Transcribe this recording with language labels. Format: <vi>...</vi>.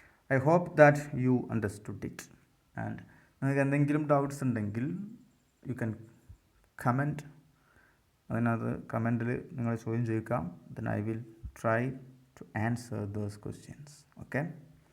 <en>I hope that you understood it. And</en> <ml>നിങ്ങൾക്ക് എന്തെങ്കിലും doubts ഉണ്ടെങ്കിൽ</ml> <en>You can comment.</en> <ml>അതിനകത്ത് കമൻറ്റിൽ നിങ്ങൾ ചോദ്യം ചോദിക്കാം.</ml> <en>then I will try to answer those questions. Okay.</en>